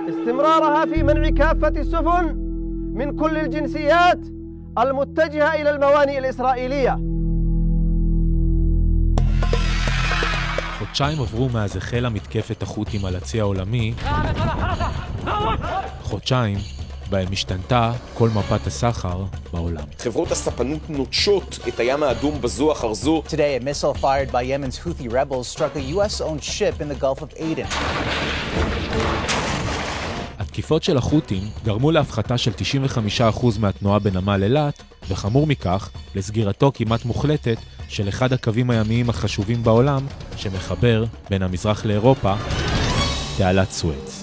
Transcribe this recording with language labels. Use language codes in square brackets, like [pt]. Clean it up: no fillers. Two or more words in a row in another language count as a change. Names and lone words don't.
[ar] واستمرارها في منع كافة السفن من كل الجنسيات المتجهة إلى الموانئ الإسرائيلية. [he] חודשיים עברו מאז החלה מתקפת החות'ים על הצי העולמי, חודשיים בהם השתנתה כל מפת הסחר בעולם. חברות הספנות נוטשות את הים האדום בזו אחר זו. [en] Today, a missile fired by Yemen's Houthi rebels struck a US-owned ship in the Gulf of Aden. [he] התקיפות של החות'ים גרמו להפחתה של 95% מהתנועה בנמל אילת, וחמור מכך, לסגירתו כמעט מוחלטת של אחד הקווים הימיים החשובים בעולם, שמחבר בין המזרח לאירופה, תעלת סואץ.